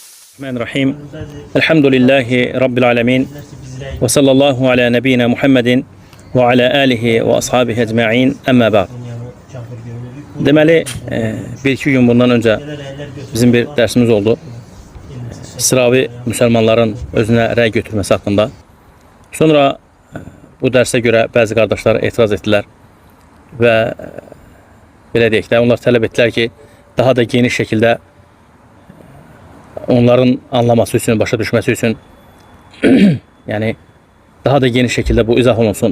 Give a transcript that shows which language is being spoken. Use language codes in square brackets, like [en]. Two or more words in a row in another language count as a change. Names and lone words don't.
[ar] بسم الله الرحمن الرحيم. الحمد لله رب العالمين. وصلى الله على نبينا محمد وعلى آله وأصحابه أجمعين. أما بعد. [az] Deməli, bir-iki gün bundan önce bizim bir dersimiz oldu. Sıravi Müslümanların özünə rəy götürməsi haqqında. Sonra bu dərsə görə bəzi qardaşlar etiraz etdilər və belə deyək də, onlar tələb etdilər ki, daha da geniş şəkildə onların anlaması üçün, başa düşməsi üçün yəni daha da geniş şəkildə bu izah olunsun.